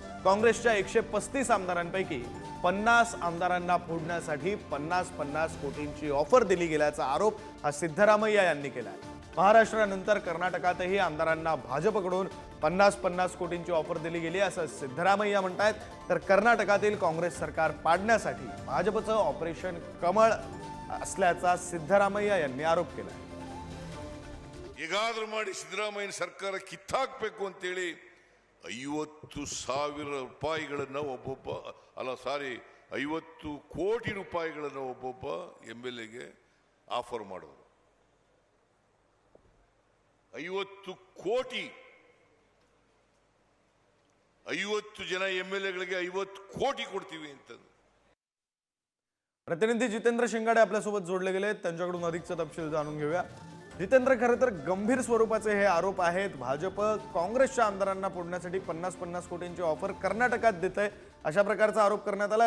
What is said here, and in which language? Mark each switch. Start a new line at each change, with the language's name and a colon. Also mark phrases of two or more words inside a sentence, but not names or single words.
Marathi: काँग्रेसच्या 135 आमदारांपैकी 50 आमदारांना फोडण्यासाठी 50-50 कोटींची ऑफर दिली गेल्याचा आरोप हा सिद्धरामय्या यांनी केलाय। महाराष्ट्रानंतर कर्नाटकातही आमदारांना भाजपकडून 50-50 कोटींची ऑफर दिली गेली असं सिद्धरामय्या म्हणतात। तर कर्नाटकातील काँग्रेस सरकार पाडण्यासाठी भाजपचं ऑपरेशन कमळ असल्याचा सिद्धरामय्या यांनी आरोप केला।
Kannada: ಹೇಗಾದರೂ ಮಾಡಿ ಸಿದ್ದರಾಮಯ್ಯ ಸರ್ಕಾರ ಕಿತ್ತಾಕಬೇಕು ಅಂತ ಹೇಳಿ 50,000 ರೂಪಾಯಿಗಳನ್ನು ಒಬ್ಬೊಬ್ಬ ಅಲ್ಲ ಸಾರಿ 50 ಕೋಟಿ ರೂಪಾಯಿಗಳನ್ನು ಒಬ್ಬೊಬ್ಬ ಎಂಎಲ್ಎಗೆ ಆಫರ್ ಮಾಡೋರು। 50 ಕೋಟಿ 50 ಜನ ಎಂಎಲ್ಎಗಳಿಗೆ 50 ಕೋಟಿ ಕೊಡ್ತೀವಿ ಅಂತ।
Marathi: प्रतिनिधी जितेंद्र शिंगाडे आपल्यासोबत जोडले गेले, त्यांच्याकडून अधिकचा तपशील जाणून घेऊया। जितेंद्र, खरं तर गंभीर स्वरूपाचे हे आरोप आहेत। भाजप काँग्रेसच्या आमदारांना फोडण्यासाठी 50-50 कोटींची ऑफर कर्नाटकात देते अशा प्रकारचा आरोप करण्यात आलाय।